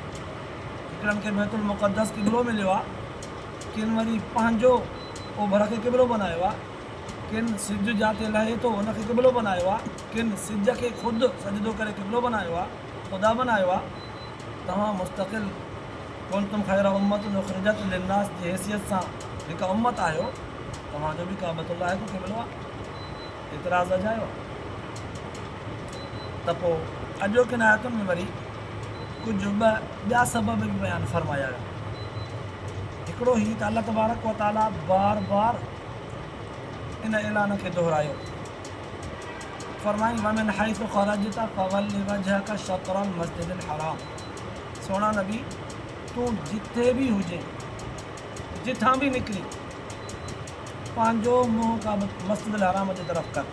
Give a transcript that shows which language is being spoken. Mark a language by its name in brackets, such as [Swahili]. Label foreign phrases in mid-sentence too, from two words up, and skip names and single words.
[Sindhi] हिकिड़नि खे बैतुल मुक़द्दस क़िबलो मिलियो आहे, किन वरी पंहिंजो ओभर खे क़िबलो बनायो आहे, किन सिज जाते लहे थो उनखे क़िबलो बनायो आहे, किन सिज खे ख़ुदि सजदो करे क़िबलो बनायो आहे, ख़ुदा बनायो आहे। तव्हां मुस्तक़िल [Arabic] كنتم خير أمة أخرجت للناس [Sindhi] जी हैसियत सां हिकु उम्मत आहियो, तव्हांजो बि काबतुल्लाह जो क़िबलो आहे। एतिराज़ अजायो त पोइ अॼोकिन आयतुनि में वरी कुझु ॿिया सबब बि बयानु फरमाया विया। हिकिड़ो ही त अल्लाह [Arabic] تبارك وتعالى [Sindhi] बार बार इन ऐलान खे दोहरायो, फरमाई [Arabic] ومن حيث خرجت فول وجهك شطر المسجد الحرام. [Sindhi] सोना नबी तूं जिथे बि हुजे, जिथां बि निकिरी, पंहिंजो मुंहुं का मस्जिदुल हराम जी तरफ़ कर।